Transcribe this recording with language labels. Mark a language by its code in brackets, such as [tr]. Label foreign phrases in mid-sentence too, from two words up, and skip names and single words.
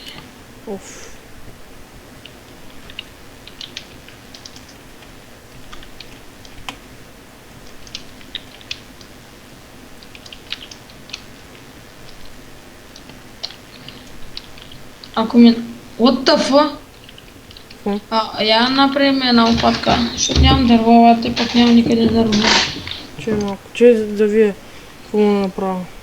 [bg] Оф. Ако ми... [en] What the fuck? [bg] Какво? Я направим една лопатка, защото нямам дърво, те пък няма никъде дърво. Че малко. Че да вие какво му направя.